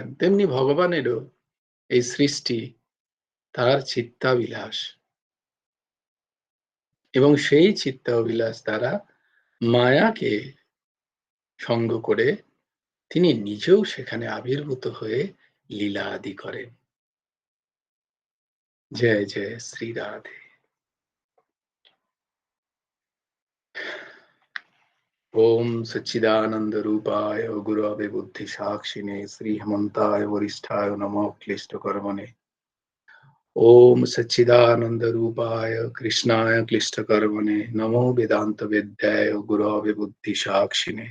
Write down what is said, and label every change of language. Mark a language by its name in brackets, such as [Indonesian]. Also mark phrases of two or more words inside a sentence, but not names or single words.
[Bangla] তেমনি ভগবানেরও এই সৃষ্টি তার চিত্তাবিলাস। এবং সেই চিত্তাভিলাষ দ্বারা মায়াকে সঙ্গ করে তিনি নিজেও সেখানে আবির্ভূত হয়ে লীলা আদি করেন। জয় জয় শ্রী রাধে। [Sanskrit] ओम सच्चिदानंद रूपाय गुरवे बुद्धि साक्षिणे श्री हेमंताय वरिष्ठाय नमो क्लिष्ट कर्मणे। ओम सच्चिदानंद रूपाय कृष्णाय क्लिष्ट कर्मणे नमो वेदांत विद्याय गुरवे बुद्धि साक्षिणे।